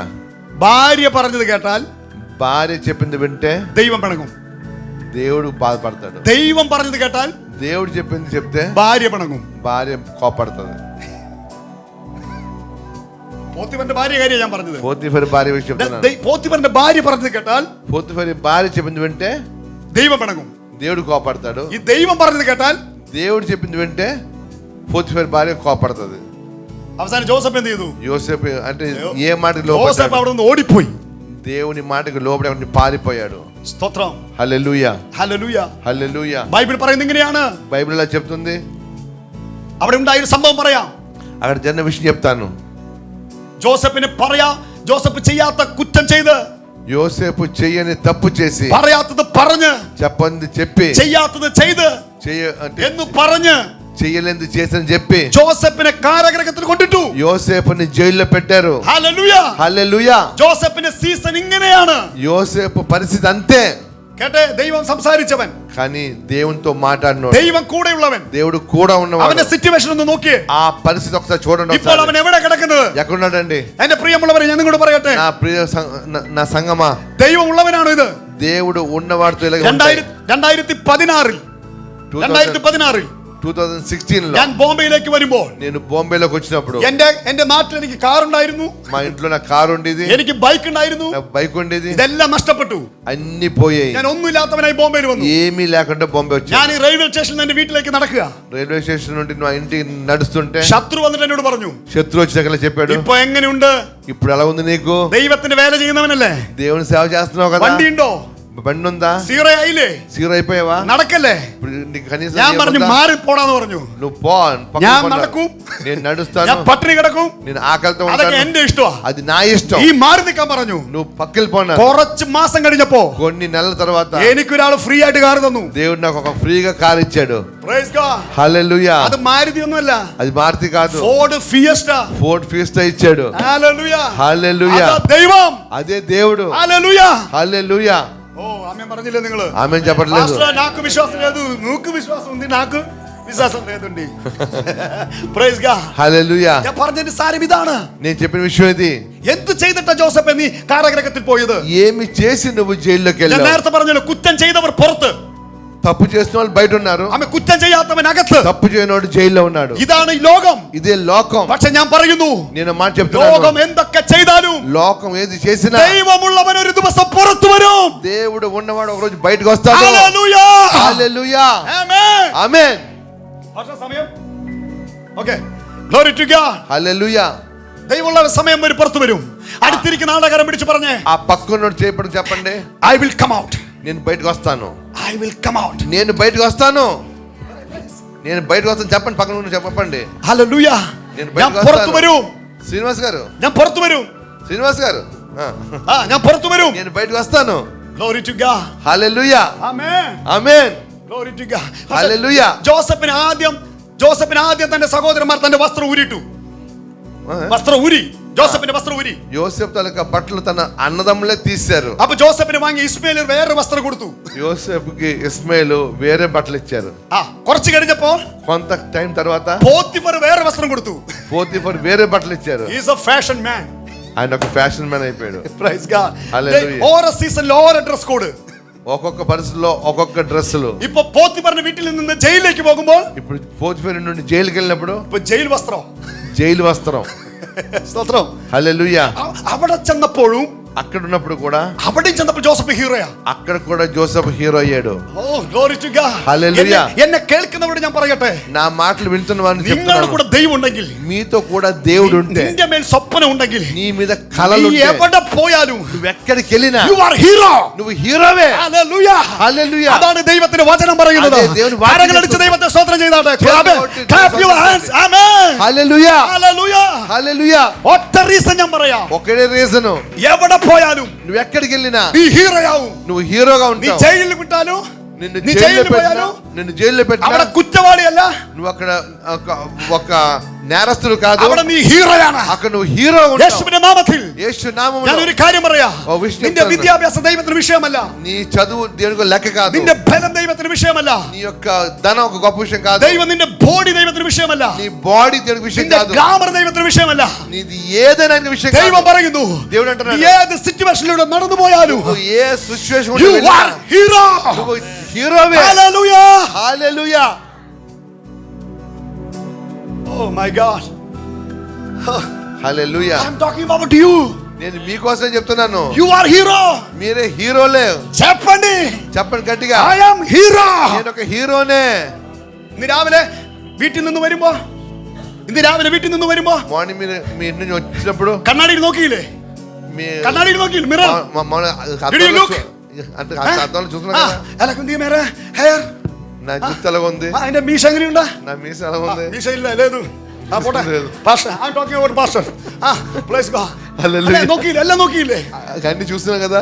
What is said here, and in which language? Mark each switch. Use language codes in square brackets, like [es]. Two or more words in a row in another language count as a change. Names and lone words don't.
[ml] ഭാര്യ പറഞ്ഞത് കേട്ടാൽ [te] భార్య చెప్పింది వింటే [ml] ദൈവം പിണങ്ങും. [te] దేవుడు బాధపడతాడు. [ml] ദൈവം പറഞ്ഞത് കേട്ടാൽ [te] దేవుడు చెప్పింది చెప్తే [ml] ഭാര്യ പിണങ്ങും. [te] భార్య కోపడుతుంది. [ml] പോത്തിഫറിന്റെ ഭാര്യ കാര്യം ഞാൻ പറഞ്ഞത്. [te] పోతీఫరు భార్య విషయం చెప్తున్నాను. [ml] പോത്തിഫറിന്റെ ഭാര്യ പറഞ്ഞത് കേട്ടാൽ [te] పోతీఫరు భార్య చెప్పింది వింటే [ml] ദൈവം പിണങ്ങും. [te] దేవుడు కోపడతాడు. [ml] ഈ ദൈവം പറഞ്ഞത് കേട്ടാൽ [te] దేవుడు చెప్పింది వింటే పోతీఫరు భార్య కోపడుతుంది. [ml] അവസാനം ജോസഫ് എന്ത് ചെയ്തു? [te] యోసేపు అంటే ఏ మాటకి [ml] ജോസഫ് [te] లోపడ్డాడు? [ml] അവിടെ നിന്ന് ഓടിപ്പോയി. [te] దేవుని మాటకి లోబడి పారిపోయాడు. [ml] സ്തോത്രം. [te] హల్లెలూయా. [ml] ഹല്ലേലൂയ. [te] హల్లెలూయా. [ml] ബൈബിൾ പറയുന്നത് ഇങ്ങനെയാണ്. [te] బైబిల్ ఇలా చెప్తుంది. [ml] അവിടെ ഉണ്ടായ ഒരു സംഭവം പറയാം. [te] అక్కడ జరిగిన విషయం చెప్తాను. [ml] ജോസഫിന് ജോസഫ് ചെയ്യാത്ത കുറ്റം ചെയ്ത്, [te] యోసేపు చెయ్యని తప్పు చేసి, [ml] പറയാത്തത് പറഞ്ഞ്, [te] చెప్పంది చెప్పి, [ml] ചെയ്യാത്തത് ചെയ്ത് എന്ന് പറഞ്ഞ് [te] చెయ్యలేంది చేసని చెప్పి [ml] ജോസഫിനെ കാരാഗൃഹത്തിൽ കൊണ്ടിട്ടു. [te] యోసేపుని జైల్లో పెట్టారు. [ml] ഹല്ലേലൂയ. [te] హల్లెలూయా. [ml] ജോസഫിന്റെ സീസൺ ഇങ്ങനെയാണ്. [te] యోసేపు పరిస్థితి అంతే. [ml] കേട്ടെ, ദൈവം സംസാരിച്ചവൻ, [te] కానీ దేవునితో మాట్లాడినోడు, [ml] ദൈവം കൂടെയുള്ളവൻ, [te] దేవుడు కూడా ఉన్నవాడు. [ml] അവന്റെ സിറ്റുവേഷൻ ഒന്ന് നോക്കിയേ. [te] ఆ పరిస్థితి ఒకసారి చూడండి. [ml] ഇപ്പോൾ അവൻ എവിടെ കിടക്കുന്നത്? [te] ఎక్కడున్నాడండి? [ml] എന്റെ പ്രിയമുള്ളവരെ, ഞാൻ നിങ്ങളോട് പറയട്ടെ, [te] నా సంగమా, [ml] ദൈവം ഉള്ളവനാണോ ഇത്? [te] దేవుడు ఉన్నవాడితో [ml] 2016 [te] 2016 [ml] ഞാൻ ബോംബെയിലേക്ക് വരുമ്പോൾ, [te] నేను బొంబేలోకి వచ్చినప్పుడు [ml] എന്റെ നാട്ടിൽ എനിക്ക് കാർ ഉണ്ടായിരുന്നു, [te] మా ఇంట్లో నా కారు ఉండేది, [ml] എനിക്ക് ബൈക്ക് ഉണ്ടായിരുന്നു, [te] నా బైక్ ఉండేది. [ml] ഇതെല്ലാം നഷ്ടപ്പെട്ടു. [te] అన్ని పోయాయి. [ml] ഞാൻ ഒന്നുമില്ലാത്തവനായി ബോംബെയിൽ വന്നു. [te] ఏమీ లేకుండా బొంబే వచ్చాను. [ml] ഞാൻ ഈ [en] railway station [ml] എന്റെ വീട്ടിലേക്ക് നടക്കുക. [en] railway station [te] నుండి నా ఇంటికి నడుస్తుంటే [ml] ശത്രു വന്നിട്ട് എന്നോട് പറഞ്ഞു, [te] శత్రు వచ్చాక చెప్పాడు, [ml] ഇപ്പൊ എങ്ങനെയുണ്ട്? [te] ఇప్పుడు ఎలా ఉంది నీకు? [ml] ദൈവത്തിന്റെ വേല ചെയ്യുന്നവനല്ലേ, [te] దేవుని సేవ చేస్తున్నావు కదా, [ml] വണ്ടി ഉണ്ടോ? [te] బండి ఉందా? [ml] സീറോ ആയില്ലേ? [te] సీరో అయిపోయావా? [ml] നടക്കല്ലേ? [te] కనీసం [ml] ഞാൻ പറഞ്ഞു മാറി പോടാന്ന് പറഞ്ഞു. [te] నువ్వు పో, [ml] ഞാൻ നടക്കും, [te] నేను నడుస్తాను, [ml] ഞാൻ പട്ടിണി കിടക്കും, [te] నేను ఆకలితో [ml] അതൊക്കെ [te] ఉంటాను, [ml] എന്റെ ഇഷ്ടമാ, [te] అది నా ఇష్టం, [ml] ഈ മാറി നിൽക്കാൻ പറഞ്ഞു. [te] నువ్వు పక్కకి పోనా. [ml] കുറച്ച് മാസം കഴിഞ്ഞപ്പോ [te] కొన్ని నెలల తర్వాత [ml] എനിക്കൊരാൾ ഫ്രീ ആയിട്ട് കാർ തന്നു. [te] దేవుడు నాకు ఒక ఫ్రీగా కార్ ఇచ్చాడు. [en] Praise God. [te] హల్లెలూయా. [ml] അത് മാരുതി ഒന്നുമല്ല, [te] అది మారుతి కాదు, [ml] ഫോർഡ് ഫിയസ്റ്റ. [te] ఫోర్డ్ ఫియస్టా ఇచ్చాడు. హల్లెలూయా. హల్లెలూయా. [ml] അതാ ദൈവം. [te] అదే దేవుడు. హల్లెలూయా. హల్లెలూయా. [ml] ഓ ആമേൻ പറഞ്ഞില്ലേ നിങ്ങള്? [te] ఆమేన్ చెప్పట్లేదు. పాస్టర్ నాకు విశ్వాసం లేదు, నీకు విశ్వాసం ఉంది, నాకు విశ్వాసం లేదండి. [en] Praise God. [te] హల్లెలూయా. [ml] ഞാൻ പറഞ്ഞതിന്റെ സാരം ഇതാണ്. [te] నేను చెప్పిన విషయం ఇది. [ml] എന്ത് ചെയ്തിട്ടാ ജോസഫ് നീ കാരാഗൃഹത്തിൽ പോയത്? [te] ఏమి చేసి నువ్వు జైల్లోకి [ml] ഞാൻ [te] వెళ్ళావు? [ml] നേരത്തെ പറഞ്ഞല്ലോ, കുറ്റം ചെയ്തവർ പുറത്ത്, [te] తప్పు చేసిన వాళ్ళు బయట ఉన్నారు, [ml] ആമേ കുറ്റം ചെയ്യാത്തവൻ അകത്ത്. [te] తప్పు చేయనోడు జైల్లో ఉన్నాడు. [ml] ഇതാണ് ഈ ലോകം. [te] ఇదే లోకం. [ml] പക്ഷെ ഞാൻ പറയുന്നു, [te] నేను మాట [ml] ലോകം [te] చెప్తున్నాను, [ml] എന്തൊക്കെ ചെയ്താലും [te] లోకం ఏది చేసినా [ml] ദൈവമുള്ളവൻ ഒരു ദിവസം പുറത്തു വരും. [te] దేవుడు ఉన్నవాడు ఒక రోజు బయటకు వస్తాడు. [ml] ഹല്ലേലൂയ. [te] హల్లెలూయా. [ml] ആമേൻ. [te] ఆమేన్. [ml] ഭാഷ സമയം. ഓക്കേ. [en] Glory to God. [te] హల్లెలూయా. [ml] ദൈവമുള്ള സമയം വരെ പുറത്തു വരും. അടുത്തിരിക്കുന്ന ആളുടെ കരം പിടിച്ച് പറഞ്ഞേ, [te] ఆ పక్కనోడు చేయబడి చెప్పండి, [en] I will come out. [te] నేను బయటకు వస్తాను, [en] I will come out. [te] నేను బయటకు వస్తాను, నేను బయటకు వస్తాను. చెప్పండి, పక్కన ఉన్న చెప్పండి. [ml] ഹല്ലേലൂയ. [te] నేను [ml] ഞാൻ [te] బయటకు [ml] പുറത്തു വരും. [te] వస్తాను. శ్రీనివాస్ గారు, [ml] ഞാൻ പുറത്തു വരും. [te] శ్రీనివాస్ గారు, [ml] ഞാൻ പുറത്തു വരും. [te] నేను బయటకు వస్తాను. [en] Glory to God. [te] హల్లెలూయా. [en] Amen. [te] ఆమేన్. [en] Glory to God. [te] హల్లెలూయా. [ml] ജോസഫിന് ആദ്യം തന്റെ സഹോദരന്മാർ തന്റെ വസ്ത്രം ഊരിട്ടു. വസ്ത്രം ഊരി ജോസഫിന്റെ വസ്ത്രം ഊരി. [te] యోసేపు తాలూకా బట్టలు తన అన్నదమ్ములే తీశారు. [ml] അപ്പൊ ജോസഫിന് വാങ്ങി ഇസ്മായേൽ വേറെ വസ്ത്രം കൊടുത്തു. [te] యోసేపుకి ఇస్మాయిలు వేరే బట్టలు ఇచ్చారు. [ml] കുറച്ച് കഴിഞ്ഞപ്പോ [te] కొంత టైం తర్వాత [ml] പോത്തിഫർ വേറെ వస్త్రం കൊടുത്തു. [te] పోతీఫర్ వేరే బట్టలు ఇచ్చారు. [en] He is a fashion man. [te] ఆయన ఒక [en] fashion man [te] అయిపోయాడు. [en] Praise God. Hallelujah. [ml] ഓരോ സീസണിൽ ഓരോ [en] dress code. [te] ఒక్కొక్క పరిస్థితుల్లో ఒక్కొక్క డ్రెస్సులు. [ml] ഇപ്പൊ പോത്തിഫറിന്റെ വീട്ടിൽ നിന്ന് ജയിലിലേക്ക് പോകുമ്പോൾ [te] ఇప్పుడు పోతీఫర్ నుండి జైలుకి వెళ్ళినప్పుడు [ml] ഇപ്പൊ ജയിൽ വസ്ത്രം. [te] జైలు వస్త్రం. [ml] സ്തോത്രം. [te] హల్లెలూయా. [ml] അവിടെ ചെന്നപ്പോഴും [te] అక్కడ ఉన్నప్పుడు కూడా [ml] അവിടെ ചെന്നപ്പോൾ ജോസഫ് ഹീറോയാ. [te] అక్కడ కూడా జోసెఫ్ హీరో అయ్యాడు. [en] Oh, glory to God. Hallelujah. [ml] എന്നെ കേൾക്കുന്നവരോട് ഞാൻ പറയട്ടെ, [te] నా మాటలు వింటున్న వారిని [ml] നിങ്ങളുടെ [te] చెప్తున్నాను, [ml] കൂടെ ദൈവം ഉണ്ടെങ്കിൽ, [te] మీతో కూడా దేవుడు ఉంటే, [ml] നിന്റെ മേൽ സ്വപ്നം ഉണ്ടെങ്കിൽ, [te] నీ మీద కలలు [ml] നീ [te] ఉంటే, [ml] എവിടെ പോയാലും [te] నువ్వు ఎక్కడికి వెళ్ళినా [en] you are hero. [te] నువ్వు హీరోవే. [en] Hallelujah. [te] హల్లెలూయా. [ml] അതാണ് ദൈവത്തിന്റെ വചനം പറയുന്നത്. അതെ, [te] దేవుని వాక్యం [ml] കരങ്ങളടിച്ച് ദൈവത്തെ സ്തോത്രം ചെയ്താട്ടെ. [en] Clap your hands. Amen. [te] హల్లెలూయా. [en] Hallelujah. [te] హల్లెలూయా. [ml] ഒറ്റ റീസൺ ഞാൻ പറയാം, [te] ఒకటే రీజన్, [ml] എവിടെ പോയാലും [te] నువ్వు ఎక్కడికి వెళ్ళినా [ml] നീ ഹീറോയാവും. [te] నువ్వు హీరోగా [ml] നീ [te] ఉంటావు. [ml] ജയിലിൽ വിട്ടാലും, [te] నిన్ను [ml] നീ [te] జైల్లో [ml] ജയിലിൽ [te] పెట్టినా, [ml] പോയാലും [te] నిన్ను జైల్లో పెట్టినా [ml] അവിടെ കുറ്റവാളിയല്ല, [te] నువ్వు అక్కడ ఒక నేరస్తుడు కాదు, [ml] അവിടെ നീ ഹീറോയാണ്. [te] అక్కడ నువ్వు హీరో ఉంటావు. [ml] യേശുവിന്റെ നാമത്തിൽ [te] యేసు నామములో [ml] ഞാൻ ഒരു കാര്യം പറയാം, ഓ, വിഷയം നിന്റെ [te] చెప్తాను. [ml] വിദ്യാഭ്യാസം ദൈവത്തിന് വിഷയമല്ല, [te] నీ చదువు దేవునికి లెక్క కాదు, [ml] നിന്റെ ബലം ദൈവത്തിന് വിഷയമല്ല, [te] నీ యొక్క ధనం ఒక గొప్ప విషయం కాదు, [ml] ദൈവം നിന്റെ ബോഡി ദൈവത്തിന് വിഷയമല്ല, [te] నీ బాడీ దేవునికి విషయం [ml] നിന്റെ [te] కాదు, [ml] ഗ്ലാമർ ദൈവത്തിന് വിഷയമല്ല. [te] నీది ఏదైనా ఆయనకి విషయం [ml] ദൈവം [te] కాదు. [ml] പറയുന്നു, [te] దేవుడు [ml] നീ [te] అంటున్నాడు, [ml] ഏത് സിറ്റുവേഷനിലൂടെ നടന്നു പോയാലും [te] నువ్వు ఏ సిచ్యువేషన్ [en] you are hero. [te] నువ్వు హీరోవే. [en] Hallelujah. [te] హల్లెలూయా. [en] Oh my God. [te] హల్లెలూయా. [en] I'm talking about you. [te] నేను మీకోసం చెప్తున్నాను, [en] You are hero. [te] మీరే హీరోలే. చెప్పండి, చెప్పండి గట్టిగా, [en] I am hero. [te] నేను ఒక హీరోనే. [ml] ഇന്ന് രാവിലെ വീട്ടിൽ നിന്ന് വരുമ്പോ [te] మార్నింగ్ మీరు మీ ఇంటి నుంచి వచ్చినప్పుడు [ml] കണ്ണാടിയിൽ നോക്കിയില്ലേ? [te] మీ [ml] കണ്ണാടിയിൽ നോക്കിയില്ലേ? മിറർ. [en] Did you look? [te] అద్దంలో చూస్తున్నా కదా, അലക്കുന്തി മേരെ ഹെയർ. నా జుత్తు ఎలాగ ఉంది, [ml] അതിന്റെ മീശ എങ്ങനെയുണ്ടാ? [te] నా మీస ఎలా ఉంది. [ml] മീശ ഇല്ല, లేదు. പോട്ടെ. [te] లేదు. [ml] പാസ്റ്റർ, [en] I'm talking about pastor. Praise God. Hallelujah. [ml] നോക്കിയില്ലേ? എല്ലാം നോക്കിയില്ലേ? [te] అన్ని చూస్తున్నాం కదా,